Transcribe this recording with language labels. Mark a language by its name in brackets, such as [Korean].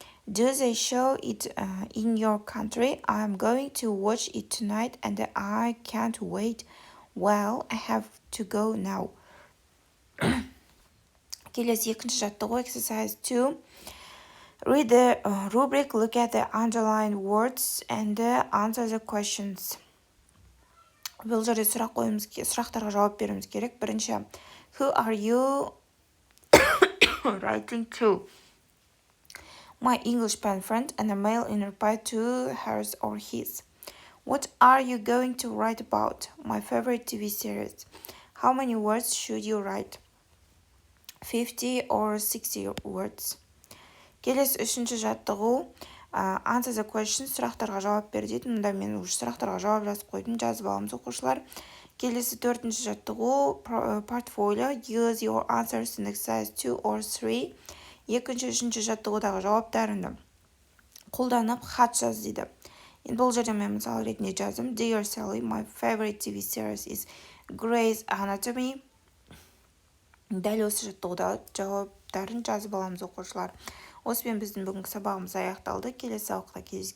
[English] Do they show it in your country? I'm going to watch it tonight and I can't wait. Well, I have to go now. [Kazakh] Келесі екінші жаттығу exercise 2. [English] Read the rubric, look at the underlined words and answer the questions. [Kazakh] Бұл жерде сұрақтарға жауап беруіміз керек. [English] Бірінші, who are you writing to? My English pen friend, and a mail in reply to hers or his. What are you going to write about? My favorite TV series. How many words should you write? 50 or 60 words. [Kazakh] Келесі үшінші жаттығу. [English] Answer the questions, [Kazakh] сұрақтарға жауап бер дейді. Мұнда мен уже сұрақтарға жауап жазып қойдым, жазып аламыз оқушылар. Келесі төртінші жаттығу. Portfolio. [English] Use your answers in exercise 2 or 3. [Kazakh] Екінші, үшінші жаттығудағы жауаптарыңды қолданып хат жаз дейді. Енді бұл жерде мен мысал ретінде жаздым. [English] Dear Sally, my favorite TV series is Grey's Anatomy. [Kazakh] Дәл осы жаттығудағы жауаптарын жазып аламыз оқушылар. Осымен біздің бүгінгі сабағымыз аяқталды. Келесі сабақта